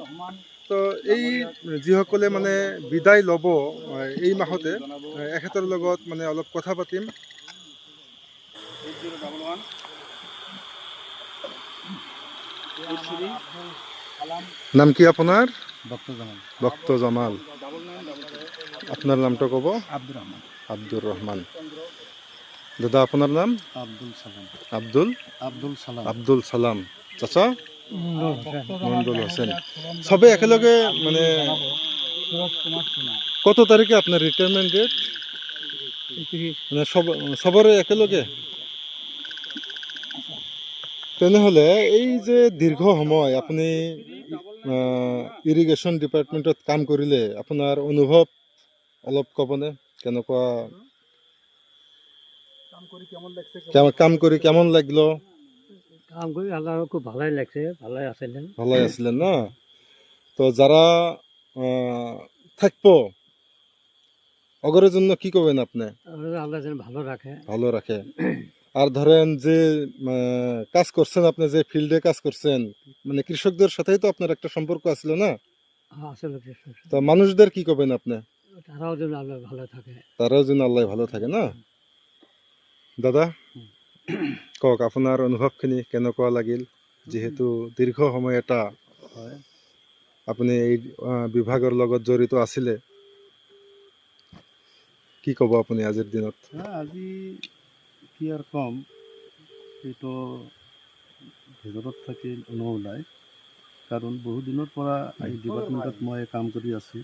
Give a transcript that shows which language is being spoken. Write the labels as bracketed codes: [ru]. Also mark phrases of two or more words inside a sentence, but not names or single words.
[as] তো এই যিসকলে মানে বিদায় ল'ব এই মাহতে, এখেতৰ লগত মানে অলপ কথা পাতিম। নাম কি আপোনাৰ? বক্ত জামাল। আপোনাৰ নামটো ক'ব? [bn] আব্দুর রহমান। দাদা আপনার নাম? আব্দুল সালাম। চাচা? মন্ডল হোসেন। সবে একেলগে মানে কত তারিখে আপনার রিটায়ারমেন্ট ডেট? মানে সবরে একেলগে? [as] তেনেহ'লে এই যে দীর্ঘ সময় আপুনি ইৰিগেশ্যন ডিপাৰ্টমেণ্টত কাম কৰিলে, আপোনাৰ অনুভৱ অলপ ক'বনে? কেনেকুৱা কাম কৰি [bn] কেমন লাগলো? কাম কৰি আমার খুব ভালোই লাগছে, ভালোই আছিলেন। ভালোই আছিলেন না? তো যারা থাকবো অগরের জন্য কি করবেন আপনি? আল্লাহ যেন ভালো রাখে। ভালো রাখে। আর ধরেন যে কাজ করছেন, আপনি যে ফিল্ডে কাজ করছেন, মানে কৃষকদের সাথেই তো আপনার একটা সম্পর্ক আছিল না? আসলে তো মানুষদের কি করবেন আপনি? তারাও যেন আল্লাহ ভালো থাকে। তারাও যেন আল্লাহ ভালো থাকে না? [as] দাদা কওক, আপোনাৰ অনুভৱখিনি কেনেকুৱা লাগিল? যিহেতু দীৰ্ঘ সময় এটা আপুনি এই বিভাগৰ লগত জড়িত আছিলে, কি ক'ব আপুনি আজিৰ দিনত? আজি কি আর কম, এইটো ভিতৰত থাকি নোলায়, কাৰণ বহু দিনৰ পৰা এই ডিপাৰ্টমেণ্টত মই কাম কৰি আছোঁ।